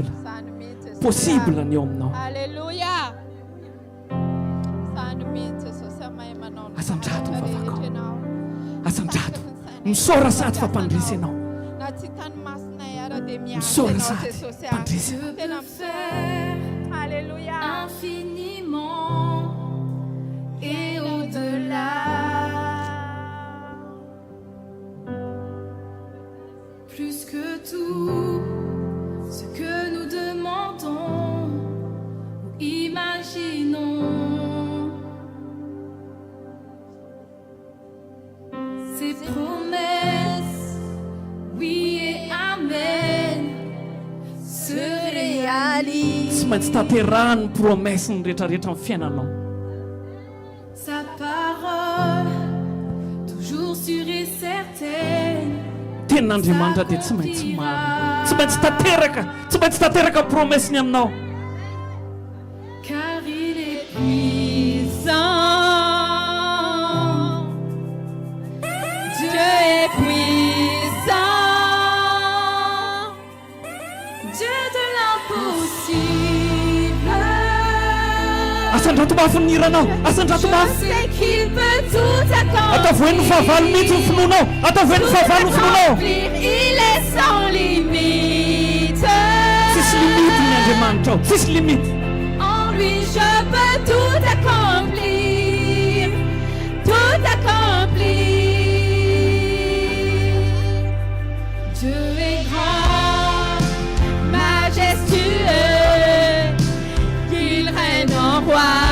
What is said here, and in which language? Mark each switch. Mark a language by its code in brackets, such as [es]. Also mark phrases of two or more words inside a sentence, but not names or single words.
[mg] Possible ny eo aminao. Alléluia. Sano mihitsy Jesosy amahay manao. Asandrato mivavaka. Asandrato. Misaora sady fampandresy ianao. Na tsy tany masinay ara dia miasa Misaora ianao sady Jesosy. fampandresy. Tena misaora. Alléluia. [fr] Infiniment et au-delà. Plus que tout ce que nous demandons ou imaginons, ces promesses, oui et amen, se réalisent. [mg] Tsy maintsy tanterahany ny promesse ny rehetrarehetra amin'ny fiainanao. [fr] Sa parole, toujours sûre et certaine. [mg] Tenin'Andriamanitra dia tsy maintsy marina. Tsy maintsy tanteraka promesse-ny aminao. [fr] Car il est puissant. Dieu est puissant. Dieu de l'impossible. [mg] Asandrato mafy ny hiranao. Asandrato [fr] Je [mg] mafy. [fr] sais qu'il peut tout [mg] Atao voen'ny fahavalo mihitsy ny finoanao. Atao voen'ny fahavalo ny finoanao. [fr] accomplir. Il est sans limite. [mg] Sisy limite ny Andriamanitra ao. Sisy limite. [fr] En lui je peux tout accomplir, tout accomplir. Dieu est grand, majestueux, il règne en roi.